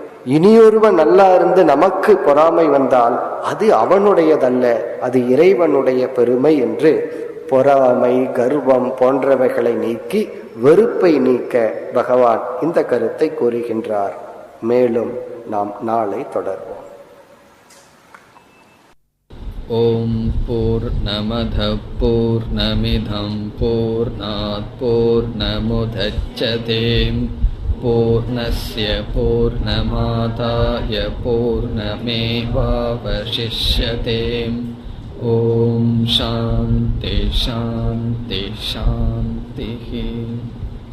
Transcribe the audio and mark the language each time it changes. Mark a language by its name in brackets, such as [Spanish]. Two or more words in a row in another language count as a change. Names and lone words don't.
[Tamil] இனியொருவன் நல்லா இருந்து நமக்கு பொறாமை வந்தால் அது அவனுடையதல்ல, அது இறைவனுடைய பெருமை என்று பொறாமை, கர்வம் போன்றவைகளை நீக்கி வெறுப்பை நீக்க பகவான் இந்த கருத்தை கூறுகின்றார். மேலும் நாம் நாளை தொடர்வோம். [Sanskrit] ओम् पूर्णमदः पूर्णमिदं पूर्णात् पूर्णमुदच्यते पूर्णस्य पूर्णमादाय पूर्णमेवावशिष्यते. ओम् शान्तिः शान्तिः शान्तिः.